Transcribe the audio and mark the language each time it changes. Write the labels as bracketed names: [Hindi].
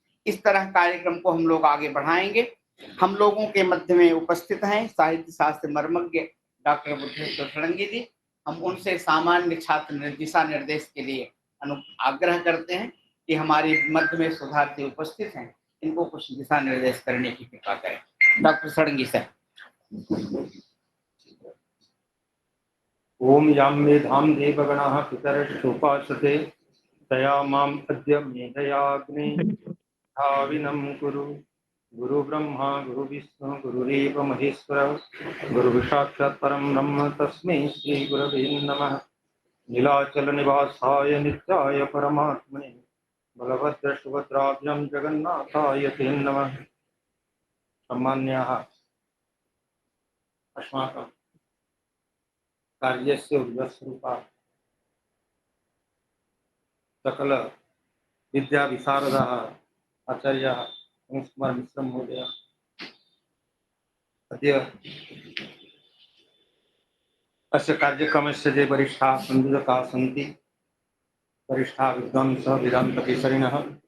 [Hindi] इस तरह कार्यक्रम को हम लोग आगे बढ़ाएंगे। हम लोगों के मध्य में उपस्थित हैं साहित्य शास्त्र मर्मज्ञ डॉक्टर बुद्धेश्वर षडंगी जी। हम उनसे सामान्य छात्र दिशा निर्देश के लिए आग्रह करते हैं कि हमारे मध्य में सुधार्थी उपस्थित हैं, इनको कुछ दिशा निर्देश करने की कृपा करें। Doctor Sarangi sir. [Sanskrit] ओम यां मेधां देवगणाः पितरश्चोपासते तया माम् अद्य मेधयाग्ने भाविनं कुरु। गुरु ब्रह्मा गुरु विष्णु गुरुरेव महेश्वर गुरु साक्षात् परं ब्रह्म तस्मै श्री गुरवे नमः। नीलाचल निवासाय नित्याय परमात्मने बलभद्र सुभद्राभ्यां जगन्नाथाय ते नमः। सम्मान्याः अस्माकं कार्यस्य उल्लसरूपा सकल विद्या विशारदाः आचार्याः कुमार मिश्र महोदय अद्य अस्य कार्यक्रमस्य ये वरिष्ठाः संयोजकाः सन्ति, वरिष्ठाः विद्वांसः वेदान्तकेसरिणः